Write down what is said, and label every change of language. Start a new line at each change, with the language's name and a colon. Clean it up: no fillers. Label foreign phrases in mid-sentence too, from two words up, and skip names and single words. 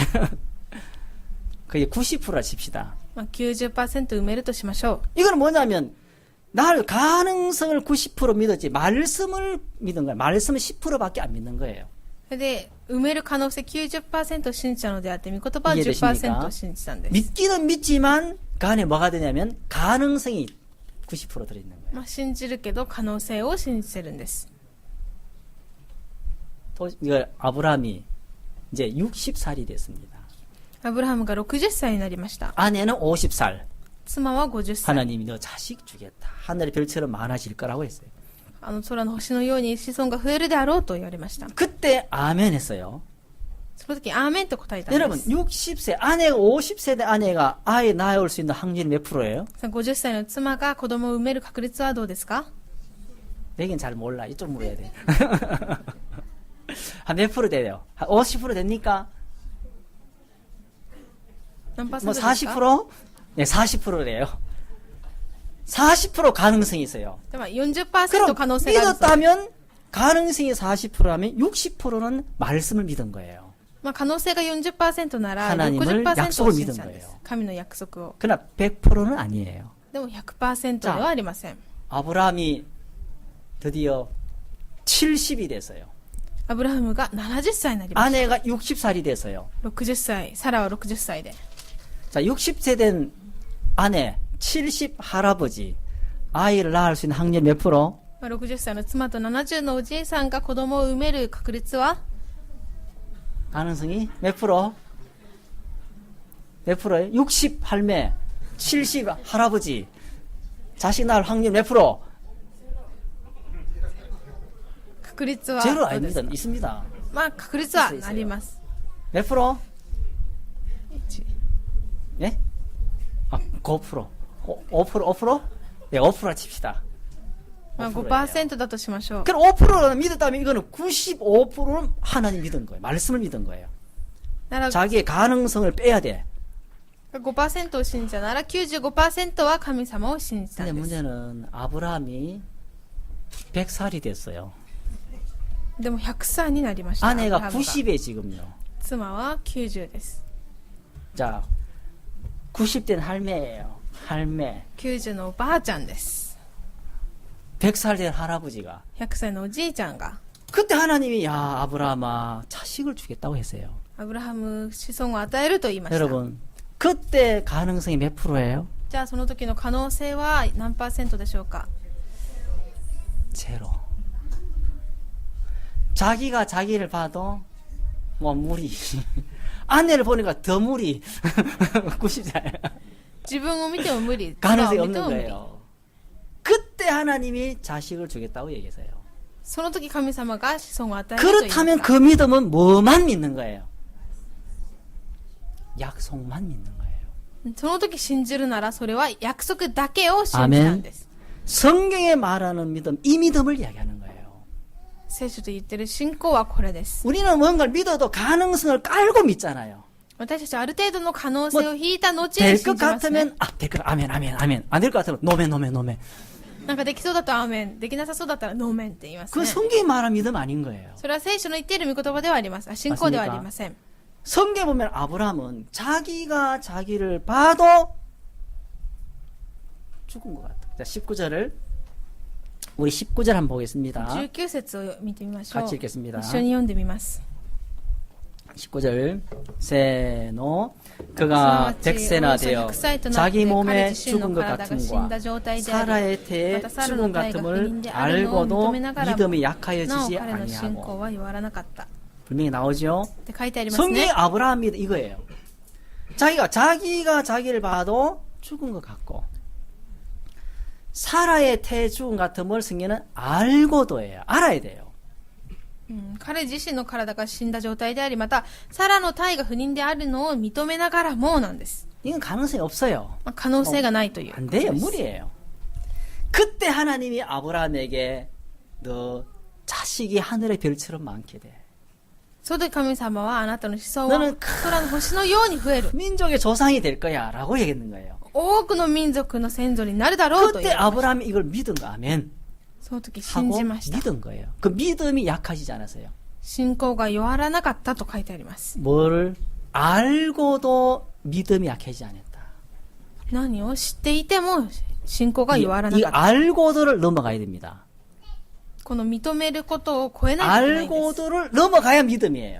Korean: 그게 90%라 칩시다.
Japanese: まあ、90% 埋めるとしましょ
Korean: 이거는 뭐냐면, 날 가능성을 90% 믿었지, 말씀을 믿은 거야. 말씀은 10%밖에 안 믿는 거예요. う。
Japanese: それで、埋める可能性 90% を信じたのであって、御言葉は
Korean: 이해되십니까?
Japanese: 10% を信じたんです。
Korean: 믿기는 믿지만, 그 안에 뭐가 되냐면, 가능성이 90% 들어있는 거예요.
Japanese: まあ、信じるけど可能性を信じてるんです。
Korean: 또, 이거 아브라함이 이제 60살이 됐습니다.
Japanese: アブラハムが60歳になりました。
Korean: 아내는 50살.
Japanese: 妻は50歳。
Korean: 하나님이 너 자식 주겠다. 하늘의 별처럼 많아질 거라고 했어요.
Japanese: 空の星のように子孫が増えるであろうと言われました。
Korean: 그때 아멘 했어요.
Japanese: その時、アーメンと答えたんで
Korean: 여러분,
Japanese: す。
Korean: 60세, 아내가 50세 대 아내가 아이 낳을 수 있는 확률이 몇 프로예요?
Japanese: 50 歳の妻が子供を産める確率はどうですか。
Korean: 내겐 잘 몰라. 이쪽 물어야 돼. 한 몇 프로 돼요? 한 50% 됩니까?
Japanese: 何パーセン
Korean: 뭐
Japanese: トですか。
Korean: 40%? 네, 40%래요. 40% 가능성이 있어요.
Japanese: でも40%
Korean: 그럼
Japanese: 可能性があるんです。
Korean: 믿었다면 가능성이 40%라면 60%는 말씀을 믿은 거예요.
Japanese: まあ、可能性が 40% なら
Korean: 하나님을
Japanese: 60%
Korean: 약속을
Japanese: を信じたん
Korean: 믿은
Japanese: です
Korean: 거예요. 。
Japanese: 神の約束を。
Korean: 그러나 100%는 아니에요.
Japanese: でも 100% ではありません。
Korean: 아브라함이 드디어 70이 됐어요.
Japanese: アブラハムが70歳になりまし
Korean: 아내가 60살이 됐어요.
Japanese: た。60歳、サラは60歳で。
Korean: 자, 60세 된 아내, 70 할아버지, 아이를 낳을 수 있는 확률 몇 프로?
Japanese: まあ60歳の妻と70のおじいさんが子供を産める確率は
Korean: 가능성이 몇 프로? 몇 프로예요? 60 할매, 70 할아버지. 자식 낳을 확률 몇 프로?
Japanese: 確率は
Korean: 제로
Japanese: どうです
Korean: 아닙니다.
Japanese: か
Korean: 있습니다.
Japanese: まあ確率はあります
Korean: 몇 프로? 예? 아, 5%. 5%? 5%? 네, 5% 칩시다.
Japanese: まあ
Korean: 5%예요.
Japanese: 5% だとしましょう
Korean: 그럼 5%를 믿었다면 이거는 95%는 하나님 믿은 거예요. 말씀을 믿은 거예요.
Japanese: なら
Korean: 자기의 가능성을 빼야 돼.
Japanese: 5% を信じたなら 95% は神様を信じた
Korean: 근데
Japanese: んです
Korean: 문제는 아브라함이 100살이 됐어요.
Japanese: でも100歳になりました
Korean: 아내가
Japanese: アブラハムが
Korean: 90에 지금요.
Japanese: 妻は90です
Korean: 자, 90된 할매예요. 할매.
Japanese: 90 のおばあちゃんです
Korean: 100살 된 할아버지가.
Japanese: 100 歳のおじいちゃんが
Korean: 그때 하나님이 야 아브라함아 자식을 주겠다고 했어요.
Japanese: アブラハム子孫を与えると言いました
Korean: 여러분 그때 가능성이 몇 프로예요?
Japanese: じゃあその時の可能性は何%でしょうか
Korean: 제로. 자기가 자기를 봐도 뭐 무리. 아내를 보니까 더 무리. 90살.
Japanese: 自分を見ても無理
Korean: 가능성이
Japanese: 妻を見て
Korean: 없는
Japanese: も無理
Korean: 거예요. 그때 하나님이 자식을 주겠다고 얘기했어요.
Japanese: その時神様が子孫を与えると言いまし
Korean: 그렇다면
Japanese: た
Korean: 그 믿음은 뭐만 믿는 거예요? 약속만 믿는 거예요.
Japanese: その時信じるならそれは約束だけを信じたんです
Korean: 성경에 말하는 믿음, 이 믿음을 이야기하는 거예요.
Japanese: 聖書と言ってる信仰はこれです
Korean: 우리는 뭔가를 믿어도 가능성을 깔고 믿잖아요.
Japanese: 私たちある程度の可能性を引いた後に
Korean: 될
Japanese: 信
Korean: 것
Japanese: じますね
Korean: 같으면 될 것, 아멘, 아멘, 아멘. 안 될 것 같으면 노멘.
Japanese: なんかできそうだとアーメンできなさそうだったらノーメンって言います
Korean: 그
Japanese: ね
Korean: 성경이 말하는 믿음 아닌 거예요.
Japanese: それは聖書の言っている御言葉ではあります信仰ではありません
Korean: 성경에 보면 아브라함은 자기가 자기를 봐도 죽은 것 같아요. 자, 19절을 우리 19절 한번 보겠습니다.
Japanese: 19 節を見てみましょう
Korean: 같이 읽겠습니다.
Japanese: 一緒に読んでみます
Korean: 19절 세노 그가 백세나 되어 자기 몸에 죽은 것 같음과 사라의 태에 죽은 것 같음을 알고도 믿음이 약하여지지
Japanese: なお彼の信
Korean: 아니하고
Japanese: 仰は弱らなかった
Korean: 분명히 나오죠.
Japanese: って書いてありますね
Korean: 성경의 아브라함 믿음 이거예요. 자기가 자기를 봐도 죽은 것 같고 사라의 태에 죽은 것 같음을 성경은 알고도예요. 알아야 돼요.
Japanese: 彼自身の体が死んだ状態でありまたサラの体が不妊であるのを認めながらもなんです
Korean: 이건 가능성이 없어요.
Japanese: まあ可能性がないという
Korean: 안
Japanese: ことで
Korean: 돼요.
Japanese: す
Korean: 무리예요. 그때 하나님이 아브라함에게 너 자식이 하늘의 별처럼 많게 돼.
Japanese: その時神様はあなたの子孫は
Korean: 너는
Japanese: 空の星のように増える
Korean: 민족의 조상이 될 거야 라고 얘기했는 거예요.
Japanese: 多くの民族の先祖になるだろうと
Korean: 그때
Japanese: 言いました
Korean: 아브라함이 이걸 믿은 거 아멘
Japanese: その時信
Korean: 하고
Japanese: じました
Korean: 믿은 거예요. 그 믿음이 약하지지 않았어요.
Japanese: 信仰が弱らなかったと書いてあります
Korean: 뭘 알고도 믿음이 약해지지 않았다.
Japanese: 何を知っていても信仰が
Korean: 이
Japanese: 弱らなかった
Korean: 알고도를 넘어가야 됩니다.
Japanese: この認めることを超えないといけないんです
Korean: 알고도를 넘어가야 믿음이에요.